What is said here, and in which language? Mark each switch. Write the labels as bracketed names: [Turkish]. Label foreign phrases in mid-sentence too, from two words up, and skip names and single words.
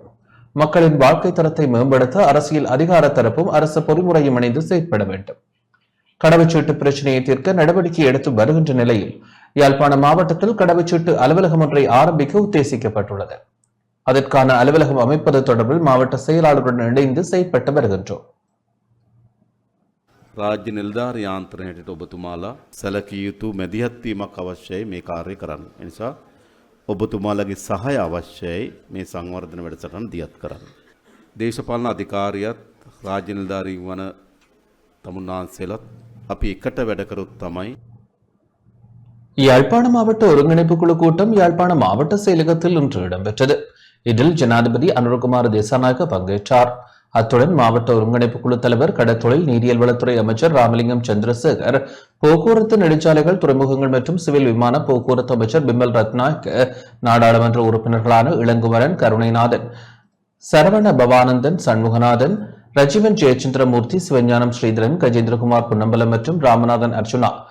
[Tamil] மக்களின் வாழ்க்கை தரத்தை மேம்படுத்த அரசியல் அதிகார தரப்பும் அரசு பொறிமுறையும் இணைந்து செயற்பட வேண்டும். கடவுச்சீட்டு பிரச்சனையை தீர்க்க நடவடிக்கை எடுத்து வருகின்ற நிலையில் யாழ்ப்பாண மாவட்டத்தில் கடவுச்சீட்டு அலுவலகம் ஒன்றை ஆரம்பிக்க உத்தேசிக்கப்பட்டுள்ளது. அதற்கான அலுவலகம் அமைப்பது தொடர்பில் மாவட்ட செயலாளருடன் இணைந்து செயற்பட்டு வருகின்றோம். [Sinhala] රාජ්‍ය නිලධාරී යාන්ත්‍රණයට ඔබතුමාලා සැලකිය යුතු මැදිහත් වීමක් අවශ්‍යයි මේ කාර්යය කරන්න. ඒ නිසා ඔබතුමාලගේ සහාය අවශ්‍යයි මේ සංවර්ධන වැඩසටහන දියත් කරන්න. දේශපාලන අධිකාරියත් රාජ්‍ය නිලධාරී වන තමුන්නාන්සේලත් අපි එකට වැඩ කරොත් තමයි. [Tamil] யாழ்ப்பாண மாவட்ட ஒருங்கிணைப்பு குழு கூட்டம் யாழ்ப்பாண மாவட்ட செயலகத்தில் இன்று இடம்பெற்றது. இதில் ஜனாதிபதி அனுரகுமார திசாநாயக்க பங்கேற்றார். அத்துடன் மாவட்ட ஒருங்கிணைப்பு குழு தலைவர், கடற்தொழில் நீரியல் வளத்துறை அமைச்சர் ராமலிங்கம் சந்திரசேகர், போக்குவரத்து, நெடுஞ்சாலைகள், துறைமுகங்கள் மற்றும் சிவில் விமான போக்குவரத்து அமைச்சர் பிமல் ரத்நாயக்க, நாடாளுமன்ற உறுப்பினர்களான இளங்குமரன், கருணைநாதன், சரவண பவானந்தன், சண்முகநாதன், ரஜீவன் ஜெயச்சந்திரமூர்த்தி, சிவஞானம் ஸ்ரீதரன், கஜேந்திரகுமார் புன்னம்பலம் மற்றும் ராமநாதன் அர்ஜுனா